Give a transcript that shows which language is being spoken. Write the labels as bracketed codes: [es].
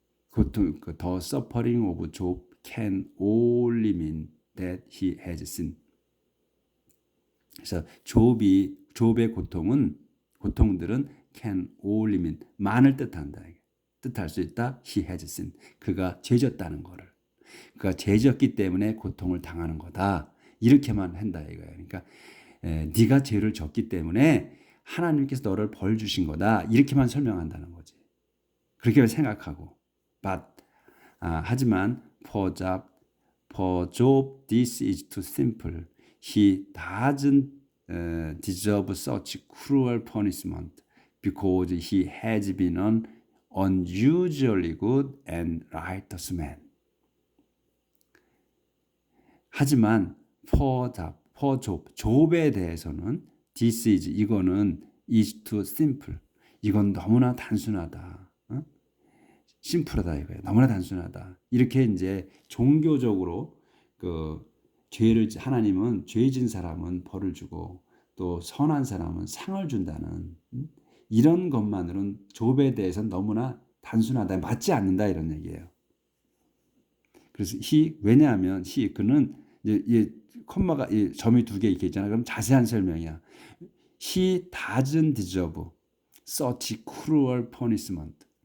[en] 고통, the suffering of Job can only mean that he has sinned. [ko] 그래서 좁의 고통들은 [en] can only mean [ko] 만을 뜻한다. 뜻할 수 있다. [en] he has sinned. [ko] 그가 죄졌다는 거를. 그가 죄졌기 때문에 고통을 당하는 거다. 이렇게만 한다 이거예요. 그러니까 네가 죄를 졌기 때문에 하나님께서 너를 벌 주신 거다. 이렇게만 설명한다는 거지. 그렇게 생각하고. [en] 하지만 for Job this is too simple. He doesn't deserve such cruel punishment because he has been an unusually good and righteous man. [ko] 하지만 [en] for Job에 대해서는 this is [ko] 이거는 [en] is too simple. [ko] 이건 너무나 단순하다. 심플하다 이거예요. 너무나 단순하다. 이렇게 이제 종교적으로 하나님은 죄진 사람은 벌을 주고 또 선한 사람은 상을 준다는 이런 것만으로는 욥에 대해서는 너무나 단순하다. 맞지 않는다 이런 얘기예요. 그래서 왜냐하면 그는 이제 콤마가 점이 2개 이렇게 있잖아요. 그럼 자세한 설명이야. [en] He doesn't deserve such cruel punishment.